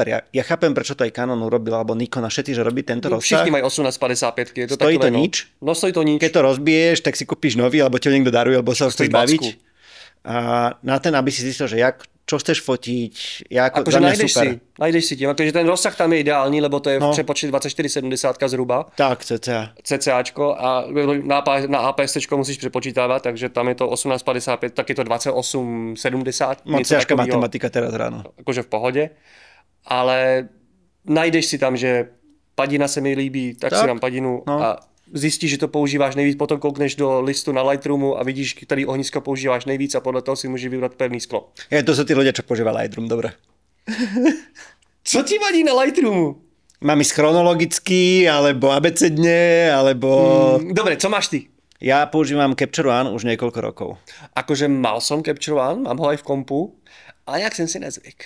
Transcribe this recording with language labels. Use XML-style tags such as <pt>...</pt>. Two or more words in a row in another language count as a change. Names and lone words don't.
<sk>Ja chápem, prečo to aj Canon urobil, alebo Nikon a všetci, že robí tento rozsah.</sk> <cs>Všichni mají 1855. Je to Stojí takové,</cs> <sk>to nič? No stojí to nič. Keď to rozbiješ, tak si kúpiš nový, alebo ti ho niekto daruje, alebo sa ho chceš Stojí baviť. 20. A na ten, aby si zistil, že čo chceš fotiť, Akože za mňa najdeš si tím, akože ten rozsah tam je ideální, lebo to je v No.</sk> <cs>přepočte 2470 zhruba, Tak, cca. CCAčko a na APS musíš přepočítávat, takže tam je to 1855, tak je to 2870. Moc něco</cs> <sk>ťažká</sk> <cs>takovýho,</cs> <sk>matematika teraz ráno.</sk> <cs>Akože v pohodě, ale najdeš si tam, že padina se mi líbí, tak si dám padinu no. a zjistíš, že to používáš nejvíc, potom koukneš do listu na Lightroomu a vidíš, který ohnisko používáš nejvíc a podle toho si můžeš vybrat pevný sklo.</cs> <sk>To sú tí ľudia, čo používa Lightroom, dobre.</sk> <cs>Co ti vadí na Lightroomu?</cs> <sk>Mám ísť chronologicky, alebo abecedne, alebo... Dobre, co máš ty? Ja používam Capture One už niekoľko rokov. Akože mal som Capture One, mám ho aj v kompu, ale jak som si nezvyk.</sk>